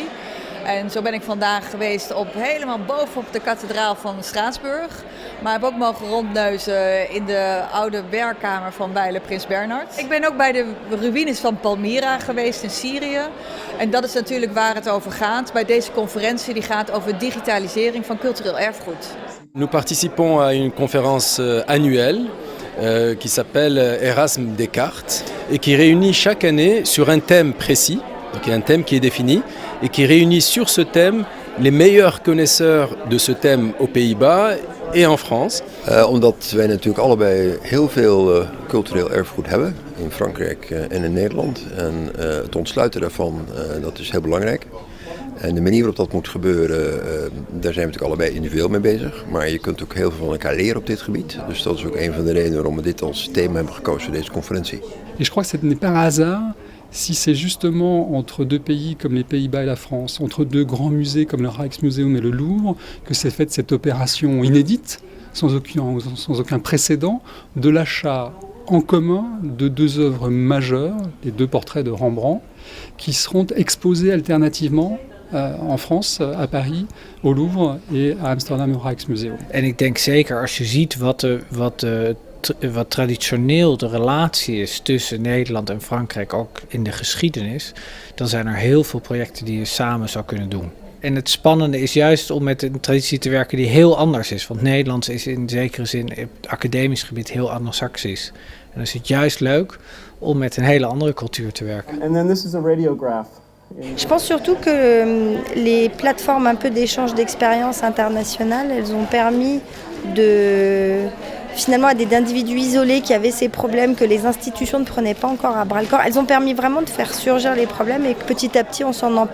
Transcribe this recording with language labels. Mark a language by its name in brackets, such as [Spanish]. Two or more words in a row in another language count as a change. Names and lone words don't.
[Dutch] En zo ben ik vandaag geweest helemaal bovenop de kathedraal van Straatsburg. Maar heb ook mogen rondneuzen in de oude werkkamer van wijlen Prins Bernhard. Ik ben ook bij de ruïnes van Palmyra geweest in Syrië. En dat is natuurlijk waar het over gaat bij deze conferentie. Die gaat over digitalisering van cultureel erfgoed. [French] Nous participons à une conférence annuelle qui s'appelle Erasme Descartes et qui réunit chaque année sur un thème précis. Donc il y a un thème qui est défini et qui réunit sur ce thème les meilleurs connaisseurs de ce thème aux Pays-Bas et en France. [Dutch] Omdat wij natuurlijk allebei heel veel cultureel erfgoed hebben, in Frankrijk en in Nederland. En het ontsluiten daarvan, dat is heel belangrijk. En de manier waarop dat moet gebeuren, daar zijn we natuurlijk allebei individueel mee bezig. Maar je kunt ook heel veel van elkaar leren op dit gebied. Dus dat is ook een van de redenen waarom we dit als thema hebben gekozen voor deze conferentie. [French] Et je crois que ce n'est pas un hasard si c'est justement entre deux pays comme les Pays-Bas et la France, entre deux grands musées comme le Rijksmuseum et le Louvre, que s'est faite cette opération inédite, sans aucun précédent, de l'achat en commun de deux œuvres majeures, les deux portraits de Rembrandt, qui seront exposés alternativement en France, à Paris, au Louvre et à Amsterdam au Rijksmuseum. [Dutch] En ik denk zeker als je ziet wat traditioneel de relatie is tussen Nederland en Frankrijk, ook in de geschiedenis, dan zijn er heel veel projecten die je samen zou kunnen doen. En het spannende is juist om met een traditie te werken die heel anders is. Want Nederlands is in zekere zin op het academisch gebied heel anglo-saxisch. En dan is het juist leuk om met een hele andere cultuur te werken. [English] And then this is a radiograph. [French] Je pense surtout que les plateformes un peu d'échange d'expériences internationales, elles ont permis finalement à des individus isolés qui avaient ces problèmes que les institutions ne prenaient pas encore à bras le corps. Elles ont permis vraiment de faire surgir les problèmes et que petit à petit on s'en empare.